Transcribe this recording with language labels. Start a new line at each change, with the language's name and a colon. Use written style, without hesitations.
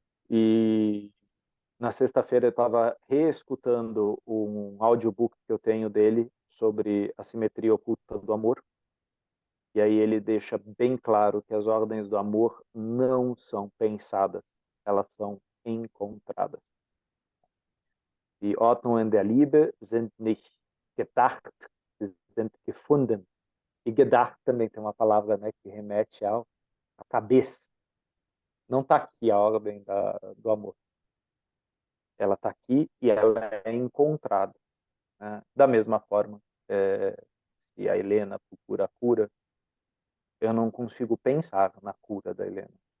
Portuguese: E na sexta-feira eu estava reescutando um audiobook que eu tenho dele sobre a simetria oculta do amor. E aí ele deixa bem claro que as ordens do amor não são pensadas, elas são encontradas.
German: Die Ordnungen der Liebe sind nicht gedacht, sie sind gefunden.
Portuguese: E gedacht também tem uma palavra, né, que remete à cabeça. Não está aqui a ordem do amor. Ela está aqui e ela é encontrada. Né? Da mesma forma, se a Helena procura a cura, eu não consigo pensar na cura da Helena.